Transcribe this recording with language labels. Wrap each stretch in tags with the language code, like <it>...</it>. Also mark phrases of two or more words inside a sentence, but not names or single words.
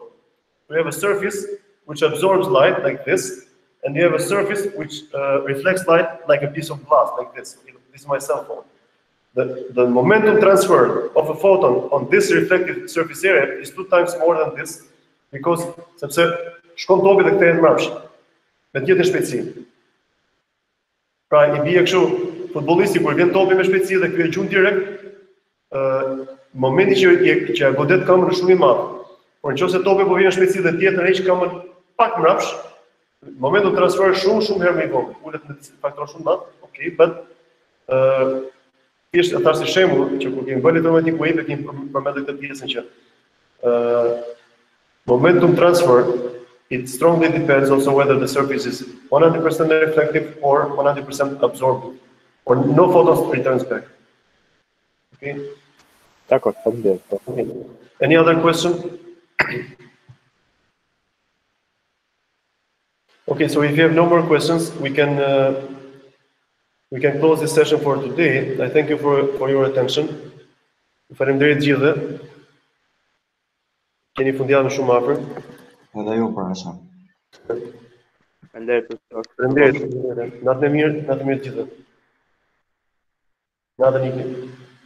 <en>We have a surface which absorbs light like this, and you have a surface which reflects light like a piece of glass, like this. This is my cell phone. The momentum transfer of a photon on this reflective surface area is 2 times more than this, because</en> <sq>sepse shkon topi dhe kthehet mbrapsht. me tjetër shpejtësi. Pra i bie kështu futbollisti kur vjen topi me shpejtësi dhe ky e gjun direkt, momenti që godet këmbën është shumë i madh. Por nëse topi po vjen me shpejtësi dhe tjetër heq këmbën pak mbrapsh,</sq> <en>momentum transfer</en> <sq>shumë herë më i vogël, ulet në faktor shumë madh,</sq> <en>okay, but</en> <sq>thjesht ata si shembull që kur kemi bërë</sq> <en>electromagnetic wave</en> <sq>kemi përmendur këtë pjesën që</sq> <en>momentum transfer, it strongly depends also whether the surface is 100% reflective or 100% absorbing, or no photons returns back. Okay.</en> <sq>D'accord, faleminderit.</sq> <en>Okay. Any other question? Okay, so if you have no more questions, we can close this session for today. I thank you for your attention.</en> <sq>Faleminderit gjithëve. Keni fundjavën shumë afër. Edhe ju për asa. Faleminderit. Natën e mirë gjithëve. Natën e mirë.</sq>